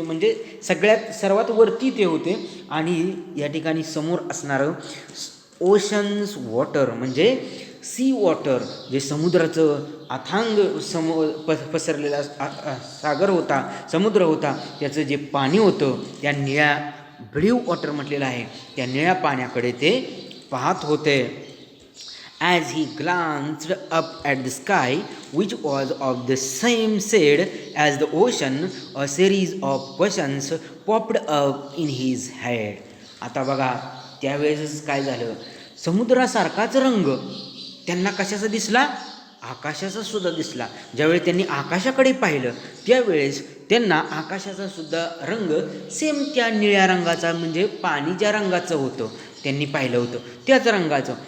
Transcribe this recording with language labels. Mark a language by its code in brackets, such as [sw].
[mr] म्हणजे सर्वात वरती ते होते. आणि या ठिकाणी समोर असणारं ओशन्स वॉटर म्हणजे सी वॉटर, जे समुद्राचं अथांग पसरलेला सागर होता, समुद्र होता, त्याचं जे पाणी होतं त्या निळ्या ब्ल्यू वॉटर म्हटलेलं आहे, त्या निळ्या पाण्याकडे ते पाहत होते. [en] As he glanced up at the sky which was of the same shade as the ocean, a series of questions popped up in his head. [mr] आता बघा त्यावेळेस काय झालं, समुद्रासारखाच रंग त्यांना कशाचा दिसला, आकाशाचा सुद्धा दिसला. ज्यावेळी त्यांनी आकाशाकडे पाहिलं त्यावेळेस त्यांना आकाशाचा सुद्धा रंग सेम त्या निळ्या रंगाचा म्हणजे पाणी ज्या रंगाचं होतं त्यांनी पाहिलं होतं त्याच रंगाचं.